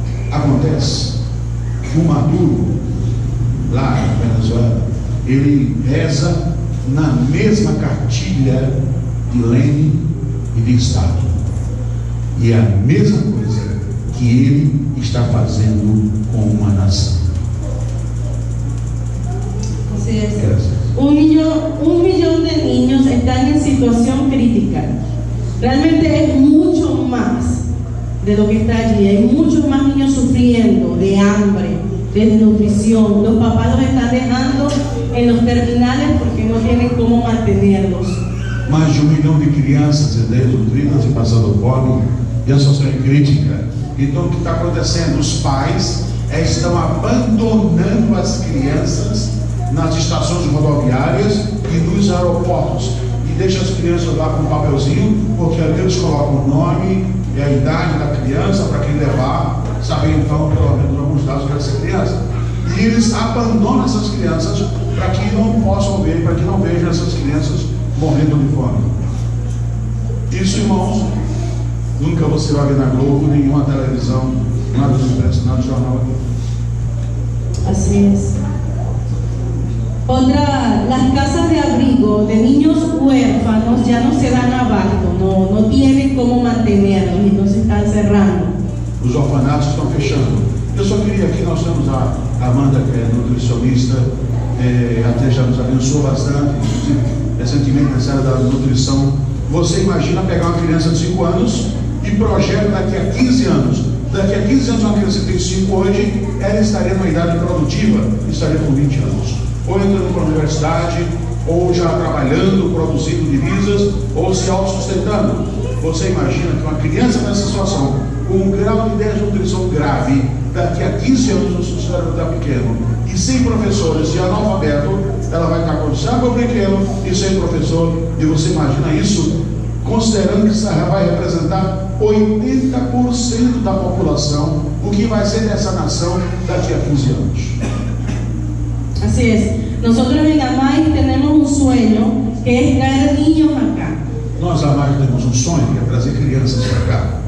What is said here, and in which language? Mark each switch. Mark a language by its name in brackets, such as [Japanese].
[Portuguese] Acontece que o Maduro, lá na Venezuela, ele reza na mesma cartilha de Lenin e de Stalin. E é a mesma coisa que ele está fazendo com uma nação. [Spanish] Así es. Un millón de niños están en situación crítica. Realmente es mucho más de lo que está allí. Hay muchos más niños sufriendo de hambre, de desnutrición. Los papás los están dejando en los terminales porque no tienen cómo mantenerlos. [Portuguese] Mais de 1 milhão de crianças desnutridas e passando fome, e a situação é crítica. Então o que está acontecendo? Os pais estão abandonando as crianças nas estações rodoviárias e nos aeroportos e deixam as crianças lá com um papelzinho, porque ali eles colocam o nome e a idade da criança para quem levar, saber então pelo menos alguns dados dessa criança. E eles abandonam essas crianças para que não possam ver, para que não vejam essas crianças morrendo de fome. Isso, irmãos, nunca você vai ver na Globo, nenhuma televisão, nada do impresso, nada do jornal. [Spanish] Así es. Las casas de abrigo de niños huérfanos ya no se dan abasto, no tienen cómo mantenerlos y entonces están cerrando. [Portuguese] Os orfanatos estão fechando. Eu só queria aqui, nós temos a Amanda, que é nutricionista, até já nos abençoou bastante, inclusive recentemente nessa área da nutrição. Você imagina pegar uma criança de 5 anos e projeta daqui a 15 anos. Daqui a 15 anos, uma criança que tem 5 hoje, ela estaria numa idade produtiva, estaria com 20 anos. Ou entrando para a universidade, ou já trabalhando, produzindo divisas, ou se autossustentando. Você imagina que uma criança nessa situação, com um grau de desnutrição grave, daqui a 15 anos o sucesso está pequeno, e sem professores e analfabeto, ela vai estar com saco pequeno e sem professor. E você imagina isso, considerando que isso vai representar 80% da população, o que vai ser dessa nação daqui a 15 anos. [Spanish] Así es. Nosotros en AMAI tenemos un sueño que es traer niños acá. [Portuguese] Nós, AMAI, temos um sonho que é trazer crianças para cá.